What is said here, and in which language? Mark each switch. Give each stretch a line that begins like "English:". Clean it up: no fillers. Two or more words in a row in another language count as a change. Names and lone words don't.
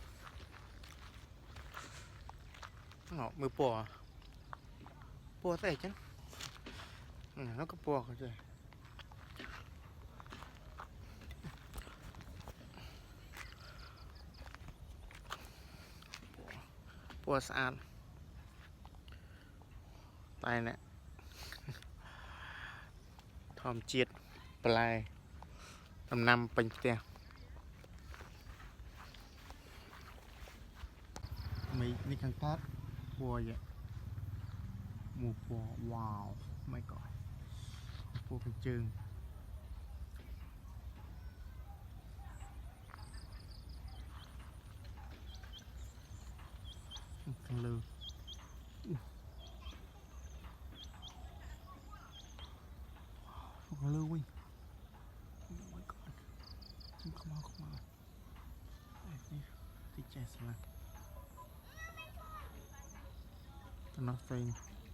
Khmer: មើលពណ៌ស្អីចឹងនោះក៏ពណ៌ក៏ចេះពណ៌ស្អាតតែនេះធម្មជាតិបន្លែដំណាំពេញផ្ទះ នេះខាងកើតពណ៌យ៉ាមួយពណ៌វ៉ាវ
English: my god
Khmer: ពណ៌កញ្ជើង ខាងលើខាងលើវិញ
English: my god
Khmer: ខ្មៅនេះទីចេះស្លាប់តំណស្វែង